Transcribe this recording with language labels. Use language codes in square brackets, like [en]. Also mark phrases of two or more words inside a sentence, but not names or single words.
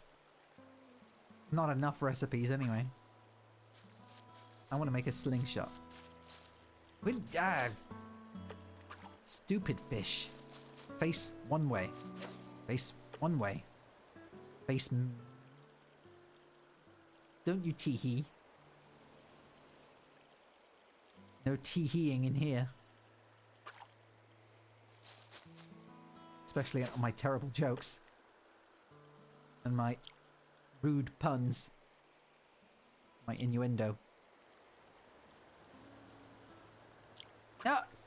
[en] Not enough recipes anyway. I want to make a slingshot. Stupid fish. Face one way. Face one way. Face... Don't you tee-hee. No tee-heeing in here. Especially on my terrible jokes. And my rude puns. My innuendo. Ah!